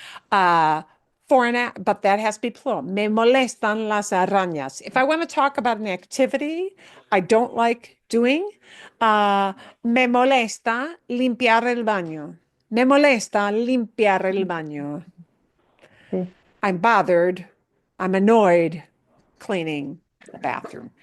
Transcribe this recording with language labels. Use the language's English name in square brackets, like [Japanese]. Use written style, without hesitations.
[English] But that has to be plural. [Spanish] Me molestan las arañas. [English] If I want to talk about an activity I don't like doing, [Spanish] me molesta limpiar el baño. Me molesta limpiar el baño. Sí. [English] I'm bothered. I'm annoyed cleaning the bathroom.